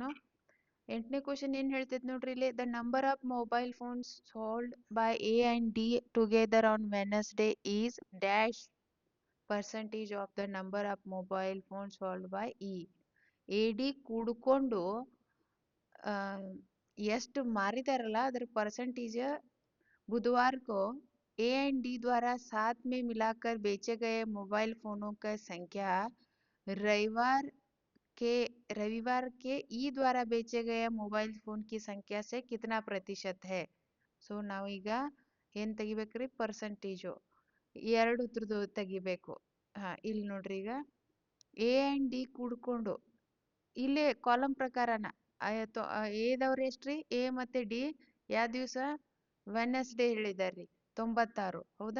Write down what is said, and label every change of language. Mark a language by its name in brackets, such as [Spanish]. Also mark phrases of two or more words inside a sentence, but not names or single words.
[Kannada] 8ನೇ ಕ್ವಶನ್ ಏನ್ ಹೇಳ್ತೈತೆ ನೋಡ್ರಿ ಇಲ್ಲಿ, [English] the number of mobile phones sold by A and D together on Wednesday is dash percentage of the number of mobile phone sold by E. [Kannada] ಎ ಡಿ ಕೂಡ್ಕೊಂಡು ಎಷ್ಟು ಮಾರಿದಾರಲ್ಲ ಅದ್ರ [Hindi] परसेंटेज बुधवार को ए एंड डी द्वारा साथ में मिलाकर बेचे गए मोबाइल फोनों का संख्या रविवार रविवार के ई द्वारा बेचे गए मोबाइल फोन की संख्या से कितना प्रतिशत है. [Kannada] ಸೊ ನಾವೀಗ ಏನ್ ತೆಗಿಬೇಕ್ರಿ? ಪರ್ಸೆಂಟೇಜು ಎರಡು ಉದ್ರದ್ದು ತೆಗಿಬೇಕು. ಇಲ್ಲಿ ನೋಡ್ರಿ, ಈಗ ಎ ಅಂಡ್ ಡಿ ಕೂಡ್ಕೊಂಡು ಇಲ್ಲೇ ಕಾಲಮ್ ಪ್ರಕಾರನ ಆಯ್ತು. ಎದವ್ರು ಎಷ್ಟ್ರಿ? ಎ ಮತ್ತೆ ಡಿ ಯಾವ ದಿವಸ? ವೆನಸ್ಡೇ ಹೇಳಿದಾರ್ರಿ 96. ಹೌದಾ?